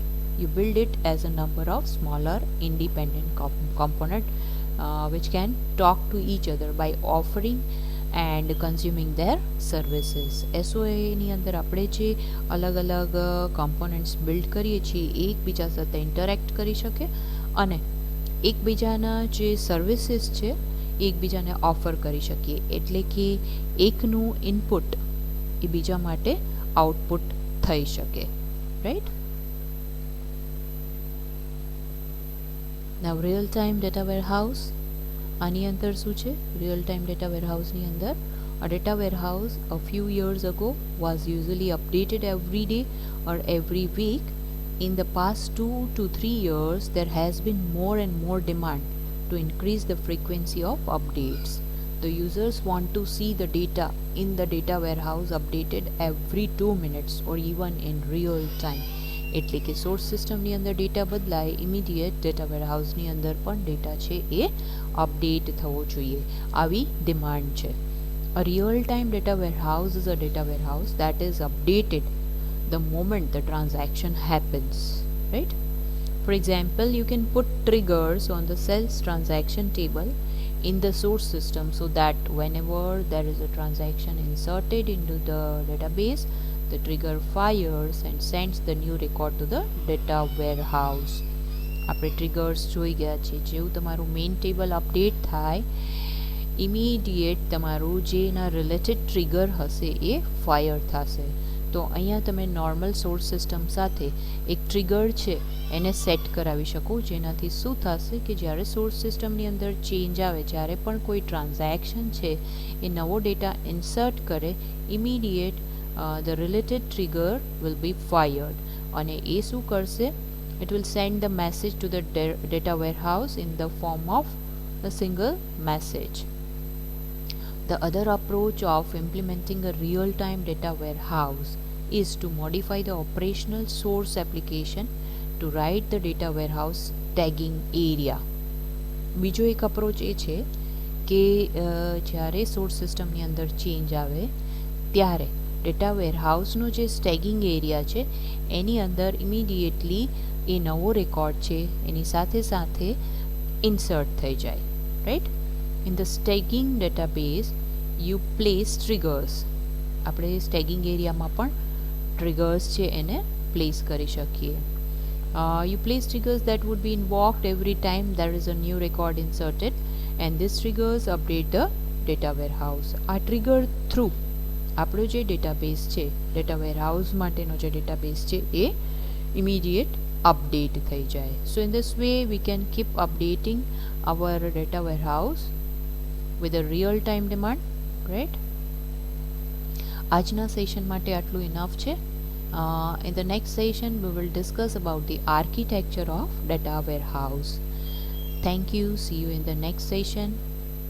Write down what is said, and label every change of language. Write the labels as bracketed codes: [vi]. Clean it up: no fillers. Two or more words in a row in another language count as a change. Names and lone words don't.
[en] You build it as a number of smaller independent components which can talk to each other by offering and consuming their services. [gu] SOAની અંદર આપણે જે અલગ અલગ કમ્પોનન્ટ્સ બિલ્ડ કરીએ છીએ એ એકબીજા સાથે ઇન્ટરેક્ટ કરી શકે અને એકબીજાના જે સર્વિસીસ છે એકબીજાને ઓફર કરી શકીએ, એટલે કે એકનું ઇનપુટ એ બીજા માટે આઉટપુટ થઈ શકે, રાઈટ. [en] Now real time data warehouse, [gu] આની અંદર શું છે? [en] real time data warehouseની અંદર a data warehouse a few years ago was usually updated every day or every week. In the past 2 to 3 years there has been more and more demand to increase the frequency of updates. The users want to see the data in the data warehouse updated every 2 minutes or even in real time. [gu] એટલે કે [en] source systemની [gu] અંદર ડેટા બદલાય, [en] immediate data warehouseની [gu] અંદર પણ ડેટા છે એ અપડેટ થવો જોઈએ, આવી ડિમાન્ડ છે. [en] A real-time data warehouse is a data warehouse that is updated the moment the transaction happens, right? For example, you can put triggers on the sales transaction table in the source system so that whenever there is a transaction inserted into the database, the trigger fires and sends the new record to the data warehouse. [gu] આપણે ટ્રિગર્સ જોઈ ગયા છે. જેવું તમારું [en] main table update [gu] થાય ઇમિડિયેટ તમારું જે એના [en] related trigger [gu] હશે એ ફાયર થશે. તો અહીંયા તમે [en] normal source system [gu] સાથે એક ટ્રિગર છે એને સેટ કરાવી શકો, જેનાથી શું થશે કે જ્યારે [en] source systemની [gu] અંદર ચેન્જ આવે, જ્યારે પણ કોઈ ટ્રાન્ઝેક્શન છે એ નવો [en] data insert [gu] કરે, ઇમિડિયેટ [en] the related trigger will be fired [gu] અને એ શું કરશે, [en] it will send the message to the data warehouse in the form of a single message. The other approach of implementing a real-time data warehouse is to modify the operational source application to write the data warehouse tagging area. [gu] બીજો એક અપ્રોચ એ છે કે જ્યારે [en] source systemની [gu] અંદર ચેન્જ આવે ત્યારે [en] data warehouseનો [gu] જે [en] staging area [gu] છે એની અંદર ઇમિડિયેટલી એ નવો રેકોર્ડ છે એની સાથે સાથે ઇન્સર્ટ થઈ જાય, રાઈટ. [en] In the staging database you place triggers. [gu] આપણે [en] staging areaમાં [gu] પણ ટ્રિગર્સ છે એને પ્લેસ કરી શકીએ. [en] You place triggers that would be invoked every time there is a new record inserted and these triggers update the data warehouse. [gu] આ [en] trigger through [gu] આપણો જે ડેટાબેઝ છે, [en] data warehouse [gu] માટેનો જે ડેટાબેઝ છે એ ઇમિડિયેટ અપડેટ થઈ જાય. [en] So in this way we can keep updating our data warehouse with a real time demand, right. [gu] આજના સેશન માટે આટલું ઇનફ છે. [en] In the next session we will discuss about the architecture of data warehouse. Thank you. See you in the next session.